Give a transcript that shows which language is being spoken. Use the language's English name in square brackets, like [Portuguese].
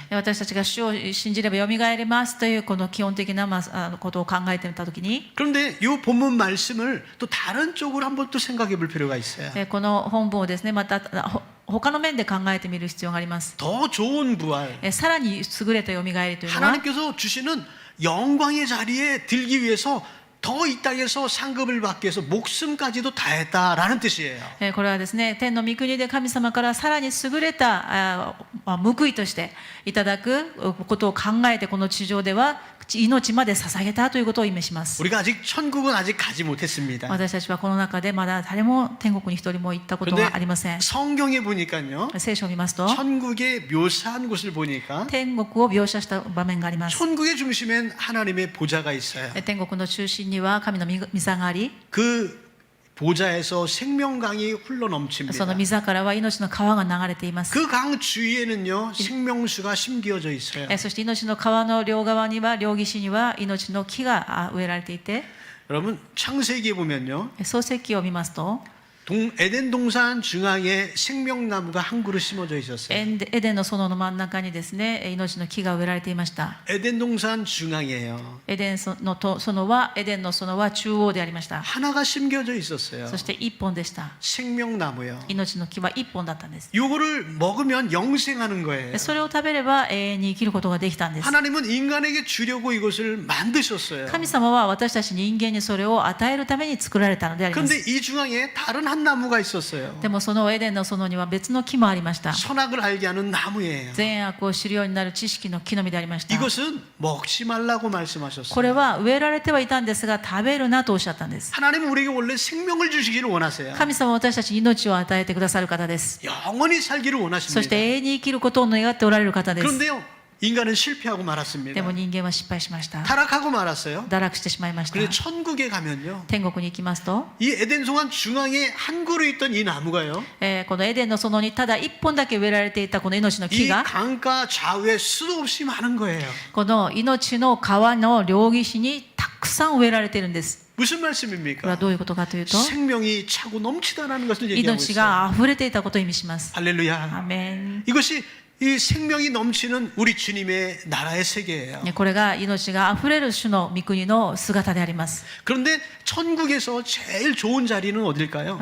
[Japanese] 私たちが主を信じればよみがえりますというこの基本的なことを考えてみたときに、 [Korean] 그런데 이 본문 말씀을 또 다른 쪽으로 한번 또 생각해 볼 필요가 있어요. [Japanese] この本文をですね、また他の面で考えてみる必要があります。 [Korean] 더 좋은 부활, [Japanese] さらに優れたよみがえりというのは、 [Korean] 하나님께서 주시는 영광의 자리에 들기 위해서 더 이 땅에서 상급을 받기 위해서 목숨까지도 다했다라는 뜻이에요. [Japanese] これはですね、天の御国で神様からさらに優れた報いとしていただくことを考えて、この地上では命まで捧げたということを意味します。 [Korean] 우리가 아직 천국은 아직 가지 못했습니다. [Japanese] 私たちはこの中でまだ誰も天国に一人も行ったことはありません。 [Korean] 성경에 보니까요. [Japanese] 聖書を見ますと [Korean] 천국의 묘사한 곳을 보니까 [Japanese] 天国を描写した場面があります。 [Korean] 천국의 중심엔 하나님의 보좌가 있어요. [Japanese] 天国の中心には神の御座があり、 [Korean] 그 보좌에서 생명강이 흘러 [Japanese] その [Korean] 넘칩니다. [Japanese] 御座からは命の川が流れています。 [Korean] 그 강 주위에는요 생명수가 심겨져 있어요. [Japanese] そして命の川の両側には、両岸には命の木が植えられていて、 [Korean] 여러분 창세기에 보면요 [Japanese] 創世記を見ますと [Korean] 에덴 동산 중앙에 생명나무가 한 그루 심어져 있었어요. [Japanese] エデンの園の真ん中にですね、命の木が植えられていました。 [Korean] 에덴 동산 중앙이에요. [Japanese] エデンの園は中央でありました。 [Korean] 하나가 심겨져 있었어요. [Japanese] そして一本でした。 [Korean] 생명나무요. [Japanese] 命の木は一本だったんです。 [Korean] 요거를 먹으면 영생하는 거예요. [Japanese] それを食べれば永遠に生きることができたんです。 [Korean] 하나님은 인간에게 주려고 이것을 만드셨어요. [Japanese] 神様は私たち人間にそれを与えるために作られたのであります。 [Korean] 그런데 이 중앙에 다른 한 나무가 있었어요. [Japanese] でもそのエデンの園には別の木もありました。 [Korean] 선악을 알게 하는 나무예요. [Japanese] 善悪を知るようになる知識の木の実でありました。 [Korean] 이것은 먹지 말라고 [Japanese] これ [Korean] 말씀하셨어요. [Japanese] は植えられてはいたんですが食べるなとおっしゃったんです。 [Korean] 하나님은 우리에게 원래 생명을 주시기를 원하세요. [Japanese] 神様は私たちに命を与えてくださる方です。 [Korean] 영원히 살기를 [Japanese] そして [Korean] 원하십니다. [Japanese] 永遠に生きることを願っておられる方です。 [Korean] 그런데요, 인간은 실패하고 [Japanese] で [Korean] 말았습니다. [Japanese] も人間は失敗しました。 [Korean] 타락하고 말았어요. [Japanese] 堕落してしまいました。 [Korean] 그런데 천국에 가면요, [Japanese] 天国に行きますと、 [Korean] 이 에덴 동안 중앙에 한 그루 있던 이 나무가요, [Japanese] このエデンの園にただ一本だけ植えられていたこの命の木 [Korean] 이 [Japanese] が [Korean] 강가 좌우에 수도 없이 많은 거예요. [Japanese] この命の川の両岸にたくさん植えられているんです。 [Korean] 무슨 [Japanese] これは [Korean] 말씀입니까? [Japanese] どういうことかというと、 [Korean] 생명이 차고 넘치다라는 것을 얘기하고 [Japanese] 命 [Korean] 있어요. [Japanese] が溢れていたことを意味します。 [Korean] 할렐루야. [Japanese] アーメン。 [Korean] 이것이 이 생명이 넘치는 우리 주님의 나라의 세계예요. [Japanese] これが命が溢れる主の御国の姿であります。 [Korean] 그런데 천국에서 제일 좋은 자리는 어딜까요?